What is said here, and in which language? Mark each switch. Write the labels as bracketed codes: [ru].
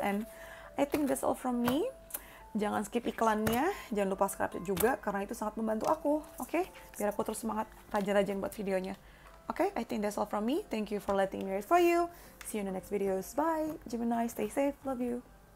[en] And I think that's all from me. [id] Jangan skip iklannya, jangan lupa subscribe juga karena itu sangat membantu aku, oke? Biar aku terus semangat rajin-rajin buat videonya. [en] Oke, I think that's all from me. Thank you for letting me read for you. See you in the next videos. Bye. Gemini, stay safe. Love you.